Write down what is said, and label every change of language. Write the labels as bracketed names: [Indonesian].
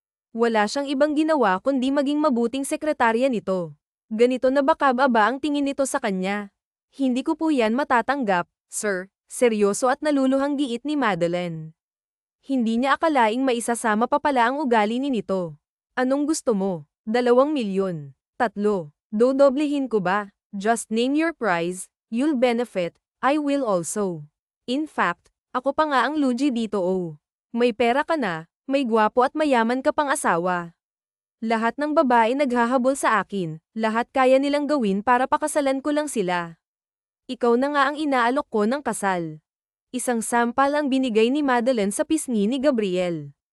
[Filipino] Wala siyang ibang ginawa kundi maging mabuting sekretarya nito. Ganito na bakab-aba ang tingin nito sa kanya. Hindi ko po yan matatanggap, sir, seryoso at naluluhang giit ni Madeline. Hindi niya akalaing maisasama pa pala ang ugali ni nito. Anong gusto mo? 2 milyon. 3. Dodoblehin ko ba? [English] Just name your price, you'll benefit, I will also. In fact, [Filipino] ako pa nga ang lugi dito oh. May pera ka na, may gwapo at mayaman ka pang asawa. Lahat ng babae naghahabol sa akin, lahat kaya nilang gawin para pakasalan ko lang sila. Ikaw na nga ang inaalok ko ng kasal. Isang sampal ang binigay ni Madeline sa pisngi ni Gabriel.